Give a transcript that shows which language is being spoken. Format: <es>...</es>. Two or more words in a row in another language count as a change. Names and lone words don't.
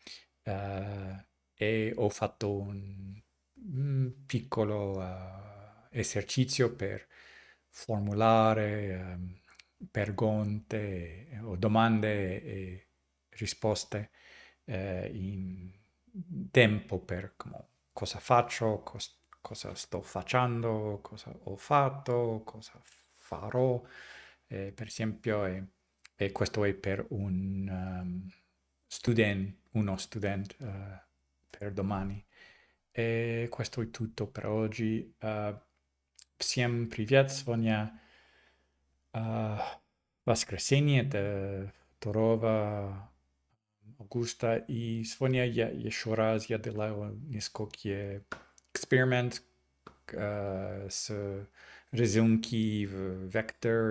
<it>E ho fatto un piccolo esercizio per formulare pregunte o domande e risposte in tempo per cosa faccio, cosa sto facendo, cosa ho fatto, cosa farò. Per esempio, e questo è per uno student per domani. E questo è tutto per oggi.</it> <ru>Всем привет! Сегодня воскресенье, это 2 августа. И сегодня я еще раз я делаю несколько эксперимент с рисунки в вектор.</ru>